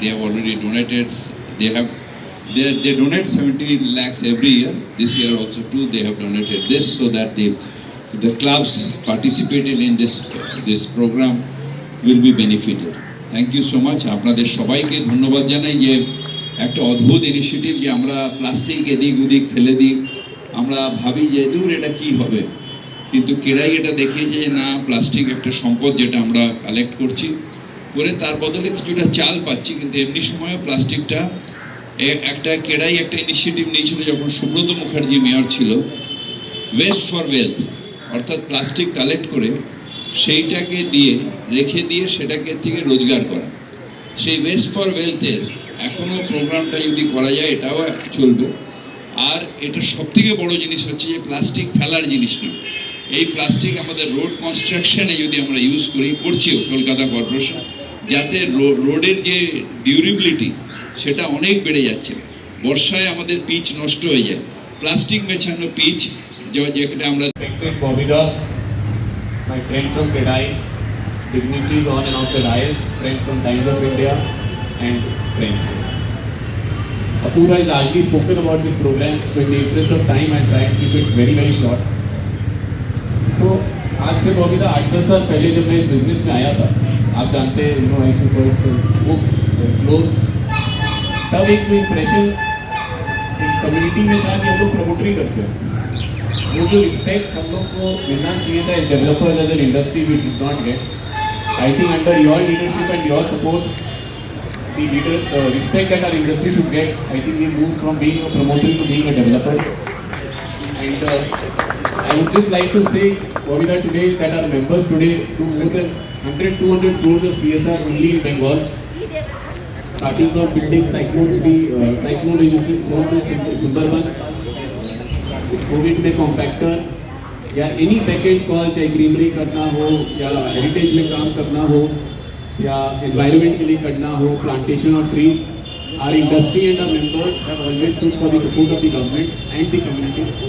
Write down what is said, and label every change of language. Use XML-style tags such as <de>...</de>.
<en>They have already donated. They donate 70 lakhs every year. This year also too they have donated this, so that the clubs participated in this program will be benefited. Thank you so much.</en> <bn>আপনাদের সবাইকে ধন্যবাদ জানাই যে একটা অদ্ভুত initiative, যে আমরা plastic এদিক ওদিক ফেলে দিই, আমরা ভাবি যে দূর এটা কি হবে, কিন্তু ক্রেডাই এটা দেখিয়েছে যে না, প্লাস্টিক একটা সম্পদ যেটা আমরা কালেক্ট করছি করে তার বদলে কিছুটা চাল পাচ্ছি, কিন্তু এমনি সময়ও প্লাস্টিকটা একটা কেরাই একটা ইনিশিয়েটিভ নিয়েছিল যখন সুব্রত মুখার্জি মেয়র ছিল, ওয়েস্ট ফর ওয়েলথ, অর্থাৎ প্লাস্টিক কালেক্ট করে সেইটাকে রেখে দিয়ে সেটাকে থেকে রোজগার করা। সেই ওয়েস্ট ফর ওয়েলথের এখনও প্রোগ্রামটা যদি করা যায় এটাও চলবে। আর এটা সবথেকে বড় জিনিস হচ্ছে যে প্লাস্টিক ফেলার জিনিস না, এই প্লাস্টিক আমাদের রোড কনস্ট্রাকশনে যদি আমরা ইউজ করছিও কলকাতা কর্পোরেশন, যাতে রোডের যে ডিউরেবিলিটি সেটা অনেক বেড়ে যাচ্ছে। বর্ষায় আমাদের পিচ নষ্ট হয়ে যায়, প্লাস্টিক মেছানো পিচ যেটা আমরা</bn> <en>Respected Bobida, my friends from Kedai, dignitaries on and off the dais, friends from Times of India, and friends. Apurva has largely spoken about this program, so in the interest of time, I'll try and keep it very, very short.</en> <hi>तो आज से बॉबीदा 8-10 साल पहले जब मैं इस business में आया था, आप जानते हैं,</hi> <en>I used to sell books, clothes,</en> <hi>तब एक जो इम्प्रेशन कम्युनिटी में था कि हम लोग प्रमोटरी करते हैं। वो जो रिस्पेक्ट हम लोग को मिलना चाहिए था</hi> <en>As developers as an industry we did not get. I think under your leadership and your support the respect that our industry should get, I think we moved from being a promoter to being a developer. And I would just like to say, Bobida, today that our members today do more than 100-200 crores of CSR only in Bengal, starting from building cyclone resistant sources in Sundarbans, COVID में compactor, या any backend call</en> <hi>चाहे greenery करना हो</hi> <en>या heritage में काम करना हो या environment के लिए करना हो, plantation of trees, our industry and our members have always stood for the support of the government and the community.</en>